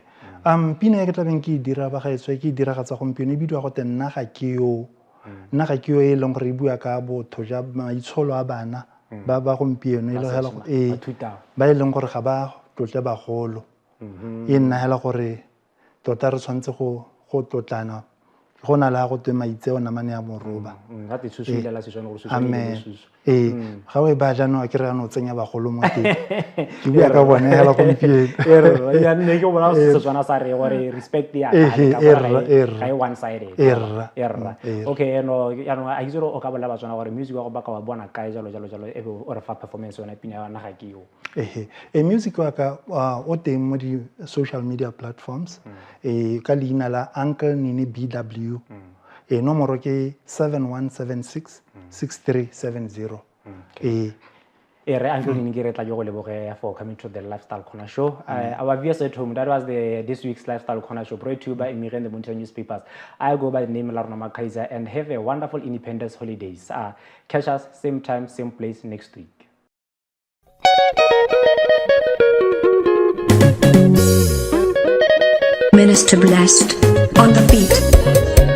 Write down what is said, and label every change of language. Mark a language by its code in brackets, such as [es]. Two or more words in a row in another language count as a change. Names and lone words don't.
[tn] Pina ke tlabeng ke dira ba gaetswe ke dira ga tsa gompieno e bidwa go nna ga ke yo e leng gore e bua ka botho ja maitsholo a bana ba gompieno e le hela go ba e leng gore ga ba tlotle bagolo e nna hela gore tota re tshwantse go tlotlana go na la go twe maitseo namane ya moroba ga te tsusulela la sesone go amen ga o ba jana ke re ano tsenya bagolo mo teng ke bua ka bone hela gompieno ya nne ke bona se tswana sa re gore respect ya ga [en] one sided okay [tn] no ya no a itse o ka bolela batswana gore music wa go baka wa bona kae jalo e be o re fa performance yona pina ya naga ke yo music wa ka o teng mo di [en] social media platforms [tn] ka leina la Uncle Nini BW nomoro ke 7176 6370 re Uncle Nini ke re tla go leboge [en] for coming to the Lifestyle Corner show. Our viewers at home, that was this week's Lifestyle Corner show brought to you by Emiren the Mountain newspapers. I go by the name Larna Kaiser and have a wonderful Independence holidays. Catch us same time, same place next week. Minister Blessed on the beat.